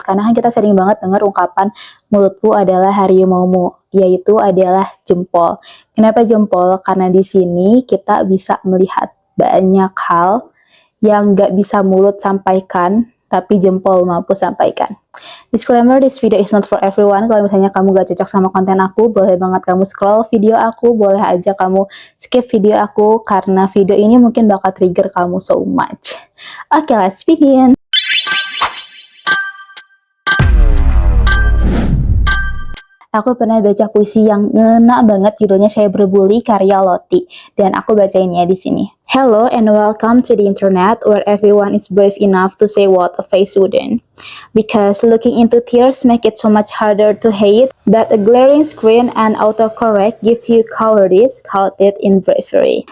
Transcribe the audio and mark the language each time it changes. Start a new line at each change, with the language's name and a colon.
Indonesian: Karena kan kita sering banget dengar ungkapan mulutmu adalah harimaumu, yaitu adalah jempol. Kenapa jempol? Karena di sini kita bisa melihat banyak hal yang nggak bisa mulut sampaikan, tapi jempol mampu sampaikan.
English: Disclaimer, this video is not for everyone.
Indonesian: Kalau misalnya kamu gak cocok sama konten aku, boleh banget kamu scroll video aku, boleh aja kamu skip video aku, karena video ini mungkin bakal trigger kamu
English: so much. Oke, let's begin.
Indonesian: Aku pernah baca puisi yang ngena banget, judulnya Saya Berbully karya Loti, dan aku bacain ya di sini.
English: Hello and welcome to the internet where everyone is brave enough to say what a face wouldn't. Because looking into tears make it so much harder to hate, but a glaring screen and autocorrect give you cowardice coated in bravery.